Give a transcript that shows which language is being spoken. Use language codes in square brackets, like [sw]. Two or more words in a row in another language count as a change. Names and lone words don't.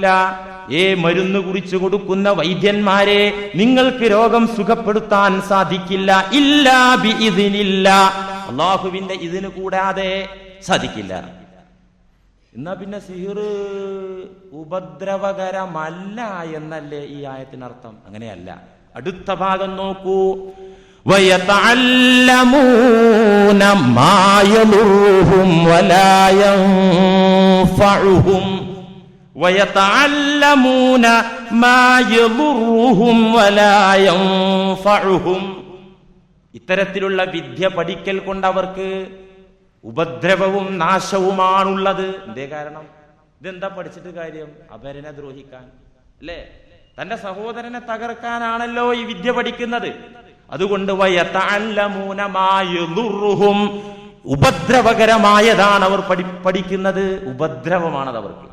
[ml] ഏ മരുന്ന് കുറിച്ചു കൊടുക്കുന്ന വൈദ്യന്മാരെ, നിങ്ങൾക്ക് രോഗം സുഖപ്പെടുത്താൻ സാധിക്കില്ല. [ar] إلا بإذن الله. [ml] അല്ലാഹുവിന്റെ ഇതിന് കൂടാതെ സാധിക്കില്ല. എന്നാ പിന്നെ സിഹിർ ഉപദ്രവകരമല്ല എന്നല്ലേ ഈ ആയത്തിനർത്ഥം? അങ്ങനെയല്ല. അടുത്ത ഭാഗം നോക്കൂ. [ar] وَيَتَعَلَّمُونَ مَا يَضُرُّهُمْ وَلَا يَنفَعُهُمْ وَيَتَعَلَّمُونَ مَا يَضُرُّهُمْ وَلَا يَنفَعُهُمْ. [ml] ഇത്തരത്തിലുള്ള വിദ്യ പഠിക്കൽ കൊണ്ട് അവർക്ക് ഉപദ്രവവും നാശവുമാണുള്ളത്. എന്തേ കാരണം? ഇതെന്താ പഠിച്ചിട്ട് കാര്യം? അപരനെ ദ്രോഹിക്കാൻ അല്ലേ? തന്റെ സഹോദരനെ തകർക്കാനാണല്ലോ ഈ വിദ്യ പഠിക്കുന്നത്. അതുകൊണ്ട് [ar] ويتعلمون ما يضرهم, [ml] ഉപദ്രവകരമായതാണ് അവർ പഠിക്കുന്നത്, ഉപദ്രവമാണത് അവർക്ക്.